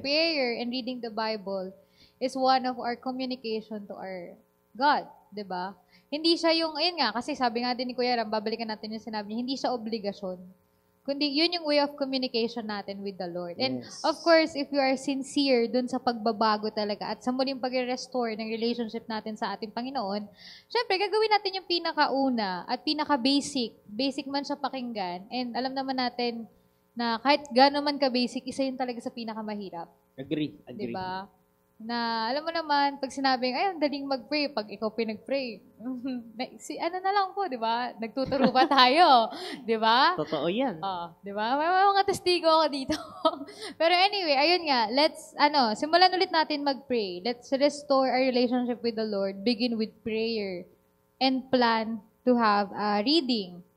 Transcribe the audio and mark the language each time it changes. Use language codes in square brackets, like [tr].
[en] prayer and reading the Bible is one of our communication to our God, 'di ba? [tl] Hindi siya yung, ayun nga, kasi sabi nga din ni Kuya Ram, babalikan natin yung sinabi niya, hindi siya obligasyon. Kundi yun yung way of communication natin with the Lord. And [en] Yes. of course, if you are sincere [tl] dun sa pagbabago talaga at sa muling pag-restore ng relationship natin sa ating Panginoon, syempre, gagawin natin yung pinakauna at pinaka-basic. Basic man siya pakinggan. And alam naman natin na kahit gano'n man ka-basic, isa yun talaga sa pinakamahirap. [en] Agree. [tl] Diba? Na, alam mo naman, pag sinabing, ay, ang daling mag-pray, pag ikaw pinag-pray, ano na lang po, di ba? Nagtuturo pa tayo, di ba? Totoo yan. Di ba? May mga testigo ako dito. Pero anyway, ayun nga, simulan ulit natin mag-pray. [en] Let's restore our relationship with the Lord. Begin with prayer. And plan to have reading.